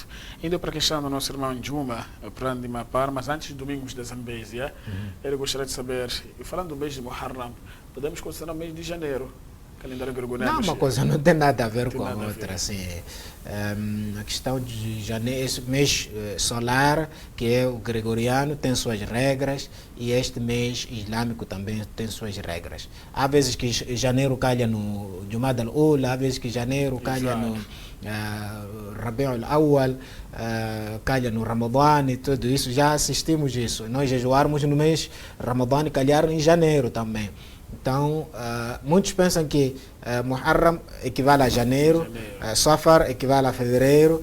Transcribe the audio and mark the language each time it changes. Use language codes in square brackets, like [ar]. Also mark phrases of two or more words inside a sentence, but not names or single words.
[pt] Indo para a questão do nosso irmão Juma, para de Mapar, mas antes do Domingos da Zambésia, ele gostaria de saber, falando do mês de Muharram, podemos considerar o mês de janeiro, calendário gregoriano? Não, uma coisa não tem nada a ver com a outra. Assim, a questão de janeiro, esse mês solar, que é o gregoriano, tem suas regras, e este mês islâmico também tem suas regras. Há vezes que janeiro calha no Jumada al-Ula, há vezes que janeiro calha no Rabi'ul Awwal, calha no Ramadã e tudo isso. Já assistimos isso. Nós jejuarmos no mês Ramadã e calhar em janeiro também. Então, muitos pensam que Muharram equivale a janeiro, Safar equivale a fevereiro.